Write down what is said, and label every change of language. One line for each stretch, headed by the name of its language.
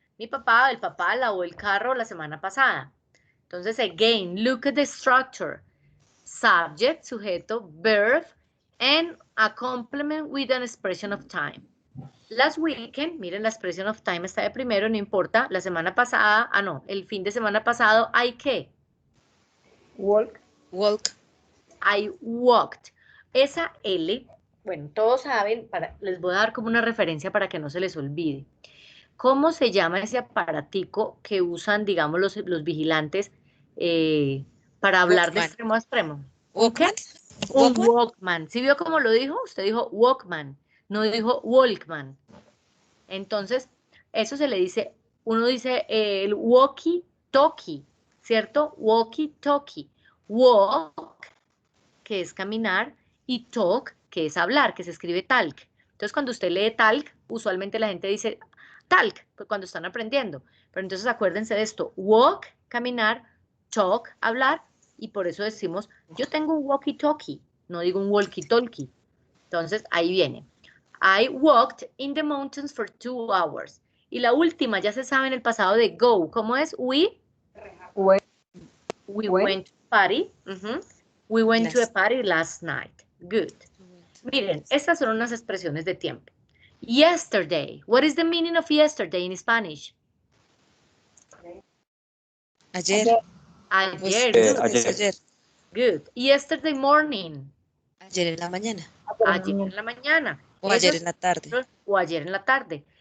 Spanish: El papá lavó el carro la semana pasada.
English: Entonces, again, look at the structure. Subject, sujeto, verb, and a complement with an expression of time.
Spanish: Last weekend, miren, la
English: expression of time
Spanish: está de primero, no importa. La semana pasada, el fin de semana pasado, ¿hay qué?
English: Walk. I walked.
Spanish: Esa L, bueno, todos saben, les voy a dar como una referencia para que no se les olvide. ¿Cómo se llama ese aparatico que usan, digamos, los vigilantes para hablar de extremo a extremo? Walkman. Un Walkman. ¿Sí vio cómo lo dijo? Usted dijo Walkman, no dijo Walkman. Entonces, eso se le dice uno dice el walkie-talkie, ¿cierto? Walkie-talkie. Walk, que es caminar, y talk, que es hablar, que se escribe talk. Entonces, cuando usted lee talk, usualmente la gente dice talk, pues cuando están aprendiendo. Pero entonces acuérdense de esto, walk, caminar, talk, hablar, y por eso decimos, yo tengo un walkie-talkie, no digo un walkie-talkie. Entonces, ahí viene.
English: I walked in the mountains for 2 hours.
Spanish: Y la última, ya se sabe en el pasado de go. ¿Cómo es?
English: We went to a party. We went to a party last night. Good.
Spanish: Miren, estas son unas expresiones de tiempo.
English: Yesterday. What is the meaning of yesterday in Spanish?
Spanish: Ayer. Ayer. Pues,
English: Good.
Spanish: ayer.
English: Good. Yesterday morning.
Spanish: Ayer en la mañana. Ayer en la mañana. O ayer en la tarde. O ayer en la tarde.